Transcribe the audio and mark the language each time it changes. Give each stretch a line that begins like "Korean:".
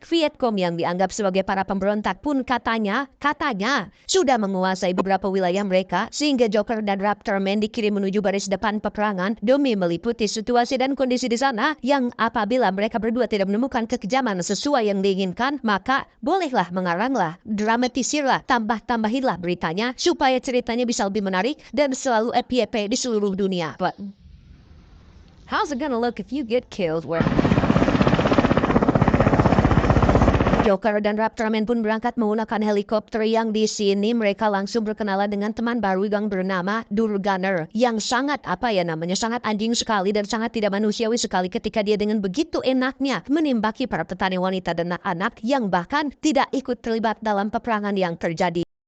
Indonesian: Vietcong yang dianggap sebagai para pemberontak pun katanya sudah menguasai beberapa wilayah mereka, sehingga Joker dan Raptorman dikirim menuju baris depan peperangan demi meliputi situasi dan kondisi di sana, yang apabila mereka berdua tidak menemukan kekejaman sesuai yang diinginkan, maka bolehlah mengaranglah, dramatisirlah, tambah-tambahinlah beritanya supaya ceritanya bisa lebih menarik dan selalu FYP di seluruh dunia.
English: But how's it gonna look if you get killed? Where
Indonesian: Joker dan Raptorman pun berangkat menggunakan helikopter yang di sini mereka langsung berkenalan dengan teman baru yang bernama Durgunner yang sangat sangat anjing sekali dan sangat tidak manusiawi sekali ketika dia dengan begitu enaknya menimbaki para petani wanita dan anak yang bahkan tidak ikut terlibat dalam peperangan yang terjadi